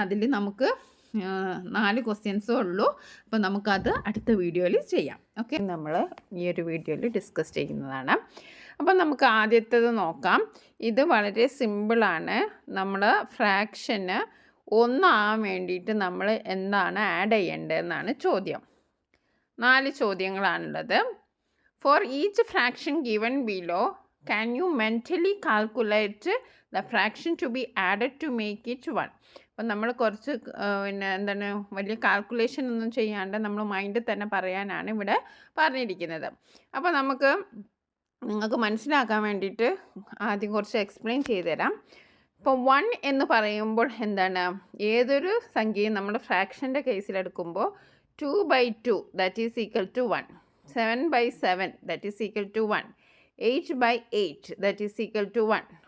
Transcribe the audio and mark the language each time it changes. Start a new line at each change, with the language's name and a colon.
Malayalam: അതിൽ നമുക്ക് 4 ക്വസ്റ്റ്യൻസേ ഉള്ളൂ. അപ്പോൾ നമുക്കത് അടുത്ത വീഡിയോയിൽ ചെയ്യാം. ഓക്കെ, നമ്മൾ ഈ ഒരു വീഡിയോയിൽ ഡിസ്കസ് ചെയ്യുന്നതാണ്. അപ്പോൾ നമുക്ക് ആദ്യത്തേത് നോക്കാം. ഇത് വളരെ സിമ്പിളാണ്. നമ്മൾ ഫ്രാക്ഷന് 1 ആവാൻ വേണ്ടിയിട്ട് നമ്മൾ എന്താണ് ആഡ് ചെയ്യേണ്ടതെന്നാണ് ചോദ്യം. 4 ചോദ്യങ്ങളാണുള്ളത്.
English: For each fraction given below can you mentally calculate the fraction to be added to make it 1?
Malayalam: അപ്പം നമ്മൾ കുറച്ച് എന്താണ് വലിയ കാൽക്കുലേഷൻ ഒന്നും ചെയ്യാണ്ട് നമ്മൾ മൈൻഡിൽ തന്നെ പറയാനാണ് ഇവിടെ പറഞ്ഞിരിക്കുന്നത്. അപ്പോൾ നിങ്ങൾക്ക് മനസ്സിലാക്കാൻ വേണ്ടിയിട്ട് ആദ്യം കുറച്ച് എക്സ്പ്ലെയിൻ ചെയ്തു തരാം. ഇപ്പോൾ 1 എന്ന് പറയുമ്പോൾ എന്താണ്? ഏതൊരു സംഖ്യയും നമ്മൾ ഫ്രാക്ഷൻ്റെ കേസിലെടുക്കുമ്പോൾ 2/2
English: that is equal to
Malayalam: 1, 7/7 that is equal to 1, 8/8 that is equal to 1.